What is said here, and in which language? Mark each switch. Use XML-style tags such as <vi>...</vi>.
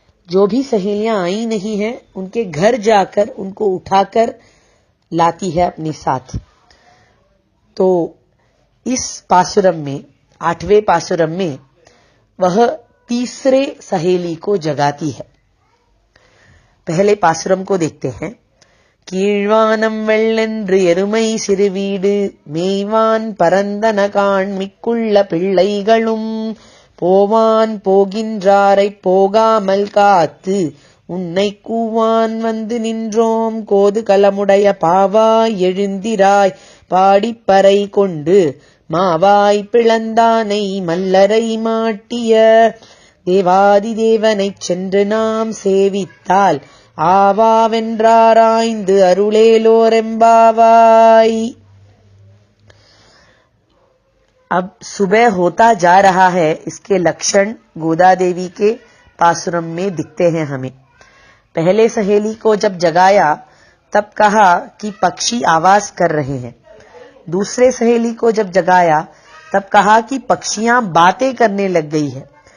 <hi>जो भी सहेलियां आई नहीं हैं उनके घर जाकर उनको उठाकर लाती है अपने साथ. तो इस पासुरम में 8वें पासुरम में वह तीसरे सहेली को जगाती है. पहले पासुरम को देखते हैं.</hi> <ta>கீழ்வானம் வெள்ளென்று எருமை சிறுவீடு மேய்வான் பரந்தன காண் மிக்குள்ள பிள்ளைகளும் போவான் போகின்றாரைப் போகாமல் காத்து உன்னை கூவான் வந்து நின்றோம். கோது கலமுடைய பாவாய் எழுந்திராய் பாடிப்பறை கொண்டு மாவாய் பிளந்தானை மல்லரை மாட்டிய தேவாதி தேவனைச் சென்று நாம் சேவித்தால் ஆவாவென்றாராய்ந்து अरुलेलोरेम्बावाई.</ta> <hi>अब सुबह होता जा रहा है. इसके लक्षण गोदा देवी के पासुरम में दिखते हैं हमें. पहले सहेली को जब जगाया तब कहा कि पक्षी आवाज कर रहे हैं. दूसरे सहेली को जब जगाया तब कहा कि पक्षियां बातें करने लग गई है.</hi>